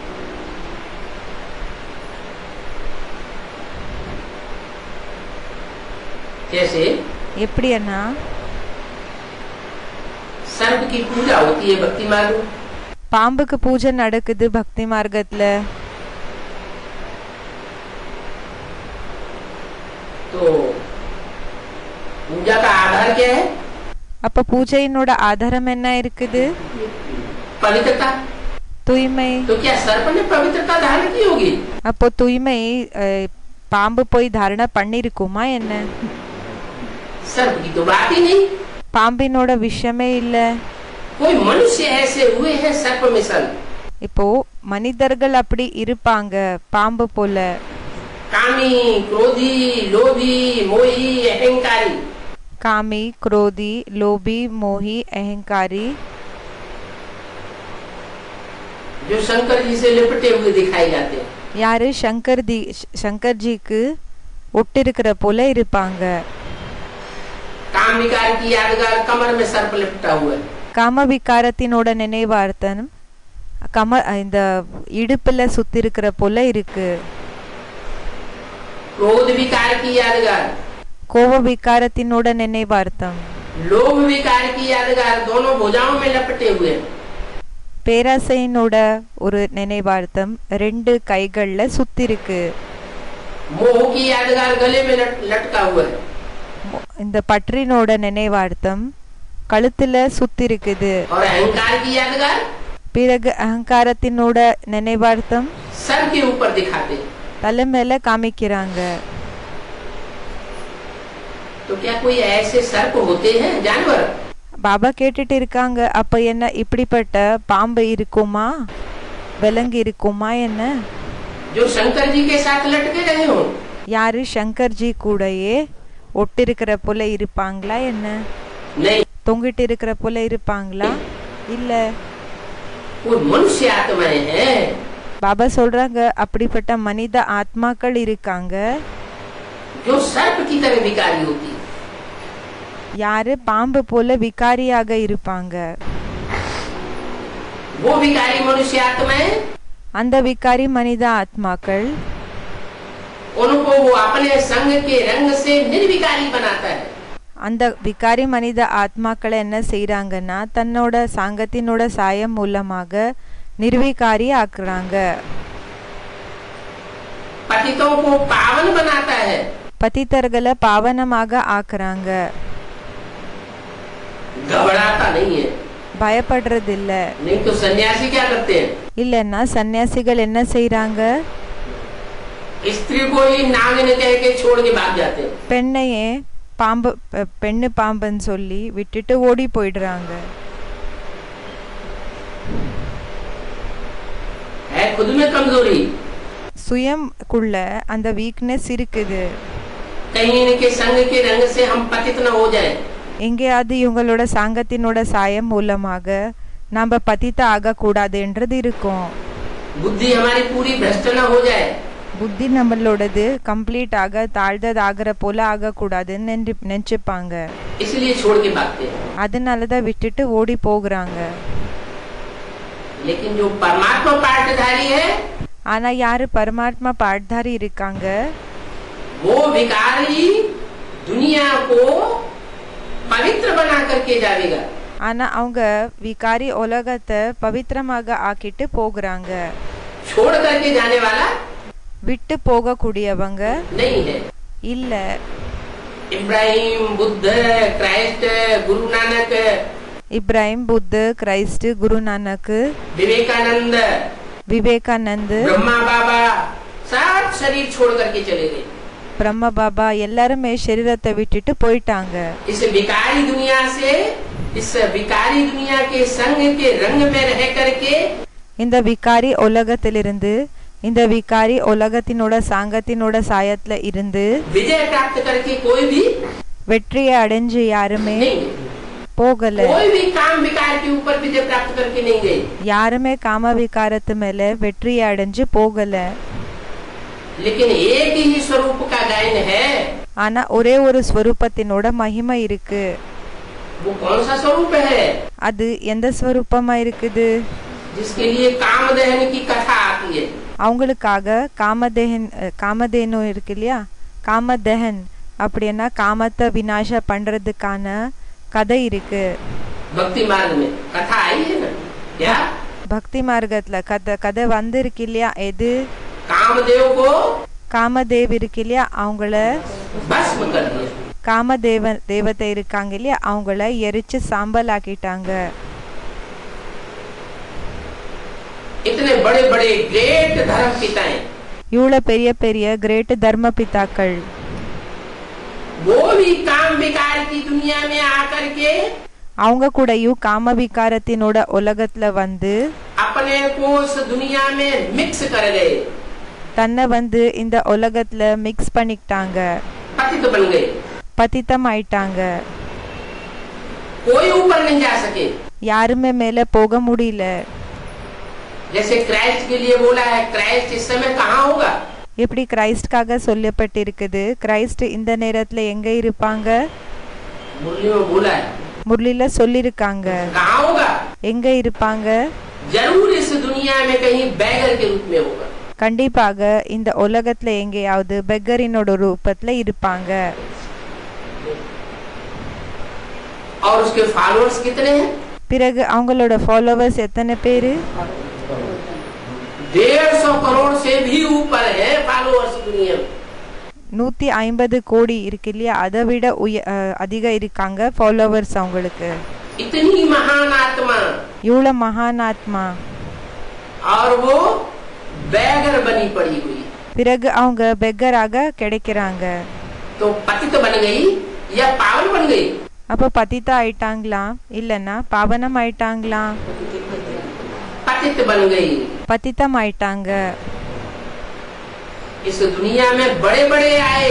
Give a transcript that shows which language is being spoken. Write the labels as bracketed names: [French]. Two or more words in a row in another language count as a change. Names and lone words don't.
[Hindi] कैसे? [Tamil] எப்படின்னா [Hindi] सर्प की पूजा होती है भक्ति मार्ग. [Tamil] பாம்புக்கு பூஜை நடக்குது பக்தி மார்க்கத்துல. [Hindi] तो पूजा का आधार क्या है? [Tamil] அப்ப பூஜையினோட ஆதாரம் என்ன இருக்குது? [Hindi] पवित्रता. [Tamil] தூய்மை. [Hindi] तो क्या सर्प ने पवित्रता धारण की होगी? [Tamil] அப்போ தூய்மை பாம்பு போய் தாரண பண்ணிருக்குமா என்ன? [Hindi] सर्प की तो बात ही नहीं. [Tamil] பாம்பினோட விஷயமே இல்ல. [Hindi] कोई मनुष्य ऐसे हुए हैं सर्प मिसल. [Tamil] இப்போ மனிதர்கள் அப்படி இருப்பாங்க பாம்பு போல. [Hindi] कामी, क्रोधी, लोभी, मोही, अहंकारी. कामी, क्रोधी, लोभी, मोही, अहंकारी. जो शंकर जी से लिपटे हुए दिखाई जाते हैं. [Tamil] யாரு? शंकर जी க்கு ஒட்டிருக்கிற போல இருப்பாங்க. [Hindi] काम विकार की यादगार कमर में सर्प लिपटा हुआ है. [Tamil] காம விகாரத்தினோட நினைவார்த்தனம் இந்த இடுப்புல சுத்தி இருக்கிற போல இருக்கு. [Hindi] क्रोध विकार की यादगार. [Tamil] கோப விகாரத்தினோட நினைவார்த்தம். [Hindi] लोभ विकार की यादगार दोनों भुजाओं में लपटे हुए. [Tamil] பேராசையினோட ஒரு நினைவார்த்தம் ரெண்டு கைகள்ல சுத்தி இருக்கு. [Hindi] मोह की यादगार गले में लटका हुआ है. [Tamil] இந்த பற்றினோட நினைவார்த்தம் கழுத்துல சுத்தி இருக்குது. [Hindi] और अहंकार की यादगार [Tamil] பிறகு அகங்காரத்தினோட நினைவார்த்தம் [Hindi] सर के ऊपर दिखाते. [Tamil] தலை மேல காமிக்கிறாங்க. [Hindi] तो क्या कोई ऐसे सर्प होते हैं जानवर? [Tamil] பாபா கேட்டுட்டு இருக்காங்க, அப்ப என்ன இப்படிப்பட்ட பாம்பு இருக்குமா விலங்கு இருக்குமா என்ன? [Hindi] जो शंकर जी के साथ लटके रहे हो. [Tamil] யாரு? சங்கர் ஜி கூடயே ஒட்டிருக்கிற போல இருப்பாங்களா என்ன? [Hindi] नहीं. [Tamil] தொங்கிட்டு இருக்கிற போல இருப்பாங்களா? இல்ல. [Hindi] वो मनुष्य आत्माएं हैं. [Tamil] பாபா சொல்றாங்க அப்படிப்பட்ட மனித ஆத்மாக்கள் இருக்காங்க. [Hindi] जो सर्प की तरह विकारी होती. [Tamil] யாரு? பாம்பு போல விகாரியாக இருப்பாங்க. [Hindi] वो विकारी मनुष्य आत्माएं. [Tamil] அந்த விகாரி மனித ஆத்மாக்கள் [Hindi] उनको वो अपने संग के रंग से निर्विकारी बनाता है. [Tamil] அந்த விகாரி மனித ஆத்மாக்களை என்ன செய்யறாங்கன்னா தன்னோட சாங்கத்தினோட சாயம் மூலமாக நிர்விகாரி ஆக்குறாங்க. [Hindi] पतितों को पावन बनाता है. [Tamil] பதித்தர்களை பாவனமாக ஆக்குறாங்க. [Hindi] घबराता नहीं है. [Tamil] பயப்படுறது இல்ல. [Hindi] नहीं तो सन्यासी क्या करते हैं? [Tamil] இல்லன்னா சன்னியாசிகள் என்ன செய்யறாங்க? [Hindi] स्त्री को ही नागिन कह के छोड़ के भाग जाते हैं। [Tamil] பெண்ணையே பெண்ணு பாம்புன்னு சொல்லி விட்டுட்டு ஓடி போயிடுறாங்க. [Hindi] है खुद में कमजोरी, [Tamil] சுயம்குள்ள அந்த வீக்னஸ் இருக்குது. [Hindi] कहीं इनके संग के रंग से हम पतित न हो जाए, [Tamil] எங்கேயாவது இவங்களோட சாங்கத்தினோட சாயம் மூலமாக நாம பதித்த ஆகக்கூடாதுன்றது இருக்கும். [Hindi] बुद्धि हमारी पूरी भ्रष्ट न हो जाए, [Tamil] புத்தி நம்மளோடது கம்ப்ளீட் ஆக தாழ்ந்தது ஆகிற போல ஆகக்கூடாதுன்னு நினைச்சுப்பாங்க. [Hindi] इसलिए छोड़ के भागते हैं। [Tamil] அதனாலதான் விட்டுட்டு ஓடி போகிறாங்க. [Hindi] लेकिन जो परमात्मा पाठधारी है, [Tamil] ஆனா யாரு பரமாத்மா பாட்தாரி இருக்காங்க, [Hindi] वो विकारी दुनिया को पवित्र बना करके जाएगा। [Tamil] ஆனா அவங்க விகாரி உலகத்தை பவித்திரமாக ஆக்கிட்டு போகிறாங்க. [Hindi] छोड़ करके जाने वाला [Tamil] விட்டு போக கூடியவங்க [Hindi] नहीं है। [Tamil] இல்ல. [Hindi] इब्राहिम, बुद्ध, क्राइस्ट, गुरु नानक, [Tamil] இப்ராஹிம், புத்த, கிரைஸ்ட், குரு நானக், [Hindi] विवेकानंद, [Tamil] விவேகானந்த், [Hindi] ब्रह्मा बाबा सब शरीर छोड़ करके चले गए। [Tamil] பிரம்ம பாபா எல்லாருமே சரீரத்தை விட்டுட்டு போயிட்டாங்க. [Hindi] इस विकारी दुनिया से, इस विकारी दुनिया के संग के रंग में रह करके [Tamil] இந்த விகாரி உலகத்திலிருந்து இந்த விகாரி உலகத்தினோட சாங்கத்தினோட சாயத்துல இருந்து [Hindi] विजय प्राप्त करके कोई भी [Tamil] வெற்றியை அடைஞ்சு யாருமே [Hindi] नहीं, [Tamil] போகல. [Hindi] कोई भी काम विकार के ऊपर विजय प्राप्त करके नहीं गए। [Tamil] யாருமே காம விகாரத்து மேல வெற்றியை அடைஞ்சு போகல. [Hindi] लेकिन एक ही स्वरूप का गायन है। [Tamil] ஆனா ஒரே ஒரு ஸ்வரூபத்தினோட மகிமை இருக்கு. [Hindi] वो कौन सा स्वरूप है? [Tamil] அது எந்த ஸ்வரூபமா இருக்குது? [Hindi] जिसके लिए कामदहन की कथा आती है। [Tamil] அவங்களுக்காக காமதேனு இருக்கு இல்லையா, காமதஹன் அப்படின்னா காமத்தை விநாச பண்றதுக்கான கதை இருக்கு. [Hindi] भक्ति मार्ग में कथा आई है ना क्या? [Tamil] பக்தி மார்க்கத்துல கதை வந்திருக்கு இல்லையா? எது? [Hindi] कामदेव को [Tamil] காமதேவ் இருக்கு இல்லையா, அவங்கள [Hindi] भस्म कर दिया। [Tamil] தேவதை இருக்காங்க இல்லையா, அவங்கள எரிச்சு சாம்பல் ஆக்கிட்டாங்க. [Hindi] इतने बड़े बड़े ग्रेट धर्म पिताएं, [Tamil] இவ்வளவு பெரிய பெரிய கிரேட் தர்ம பிதாக்கள், [Hindi] वो भी काम विकार की दुनिया में आकर के [Tamil] அவங்க கூடயும் காம விகாரத்தினோட உலகத்துல வந்து [Hindi] अपने को उस दुनिया में मिक्स कर गए, [Tamil] தன்னை இந்த உலகத்துல மிக்ஸ் பண்ணிக்கிட்டாங்க, [Hindi] पतित बन गए। [Tamil] பதித்தம் ஆயிட்டாங்க. [Hindi] कोई ऊपर नहीं जा सके। [Tamil] யாருமே மேல போக முடியல. [Hindi] जैसे क्राइस्ट के लिए बोला है, क्राइस्ट इस समय कहाँ होगा? [Tamil] எப்படி கிரைஸ்ட்காக சொல்லப்பட்டிருக்குது, கிரைஸ்ட் இந்த நேரத்துல எங்க இருப்பாங்க? [Hindi] मुरली में बोला है, [Tamil] முரளில சொல்லிருக்காங்க. [Hindi] कहाँ होगा? [Tamil] எங்க இருப்பாங்க? [Hindi] जरूर इस दुनिया में कहीं बैगर के रूप में होगा। [Tamil] கண்டிப்பாக இந்த உலகத்துல எங்கேயாவது பெக்கரினோட ரூபத்துல இருப்பாங்க. [Hindi] और उसके फॉलोअर्स कितने हैं? [Tamil] பிறகு அவங்களோட ஃபாலோவர்ஸ் எத்தனை பேரு? [Hindi] 150 करोड़ से भी ऊपर है फॉलोअर्स दुनिया में। [Tamil] 150 கோடி இருக்கு இல்லையா, அதை விட அதிக இருக்காங்க ஃபாலோவர்ஸ் அவங்களுக்கு. [Hindi] इतनी महान आत्मा, [Tamil] இவ்வளவு மகான் ஆத்மா, [Hindi] और वो बैगर बनी पड़ी हुई। [Tamil] பிறகு அவங்க பெக்கராக கிடைக்கிறாங்க. [Hindi] तो पतित बन गई या पावन बन गई? [Tamil] அப்ப பதித்தா ஆயிட்டாங்களா இல்லன்னா பாவனம் ஆயிட்டாங்களா? [Hindi] पतित बन गई। [Tamil] பதித்தம் ஆயிட்டாங்க. [Hindi] इस दुनिया में बड़े बड़े आए